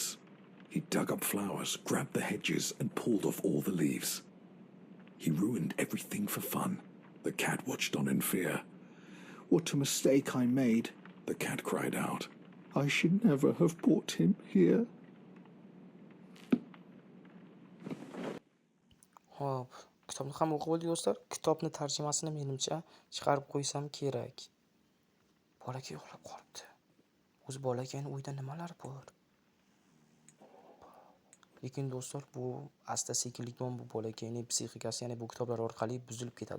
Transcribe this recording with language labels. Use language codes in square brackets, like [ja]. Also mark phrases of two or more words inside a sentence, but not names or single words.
[en] He dug up flowers, grabbed the hedges, and pulled off all the leaves. He ruined everything for fun. The cat watched on in fear. What a mistake I made. The cat cried out. I should never have brought him here. [uz] Xo'p, kitobni ham o'qib oldik do'stlar. Kitobni tarjimasini menimcha chiqarib qo'ysam kerak. Bolakay uxlab qolibdi. O'zi bolakayning o'yida nimalar bor? Lekin do'stlar, bu asta-sekinlik bilan bu bolakayning psixikasi, ya'ni bu kitoblar orqali buzilib ketadi.